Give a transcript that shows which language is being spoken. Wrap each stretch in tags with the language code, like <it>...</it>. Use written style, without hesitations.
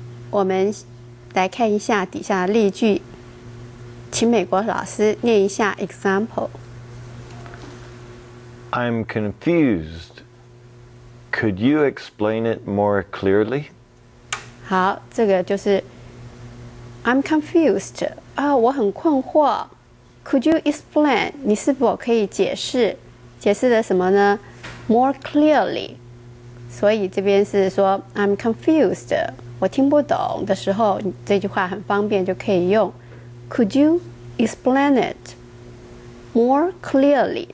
<zh>我们来看一下底下的例句，请美国老师念一下 example。</zh> <en>I'm confused. Could you explain it more clearly?</en> <zh>好，这个就是</zh> <en>I'm confused</en> <zh>啊，我很困惑。</zh> <en>Could you explain？</en> <zh>你是否可以解释的什么呢 ？</zh> <en>More clearly。</en> <zh>所以这边是说</zh> <en>I'm confused，</en> <zh>我听不懂的时候，这句话很方便，就可以用</zh> <en>Could you explain it more clearly？</en>